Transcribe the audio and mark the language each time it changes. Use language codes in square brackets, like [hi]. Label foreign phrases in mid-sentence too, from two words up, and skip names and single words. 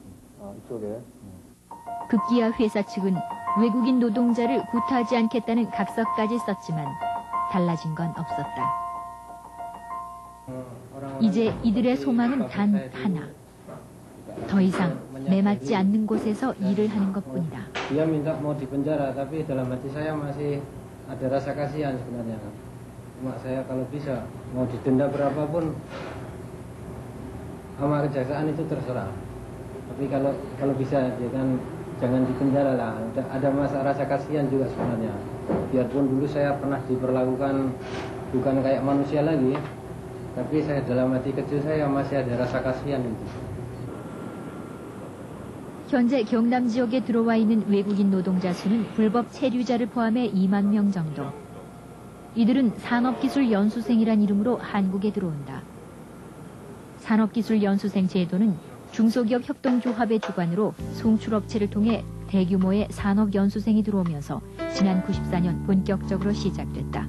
[ko] 급기야 회사 측은 외국인 노동자를 구타하지 않겠다는 각서까지 썼지만 달라진 건 없었다. 이제 이들의 소망은 단 하나. 더 이상 매맞지 않는 곳에서 일을 하는 것뿐이다. [id] Dia minta mau dipenjara, tapi dalam hati saya masih ada rasa kasihan sebenarnya. Cuma saya kalau bisa mau didenda berapapun sama kejaksaan itu terserah. Tapi kalau bisa jangan dipenjara lah. Ada rasa kasihan juga sebenarnya. Biarpun dulu saya pernah diperlakukan bukan kayak manusia lagi, tapi saya dalam hati kecil saya masih ada rasa kasihan itu. [ko] 현재 경남 지역에 들어와 있는 외국인 노동자 수는 불법 체류자를 포함해 2만 명 정도. 이들은 산업기술 연수생이란 이름으로 한국에 들어온다. 산업기술 연수생 제도는 중소기업 협동조합의 주관으로 송출업체를 통해 대규모의 산업 연수생이 들어오면서 지난 94년 본격적으로 시작됐다.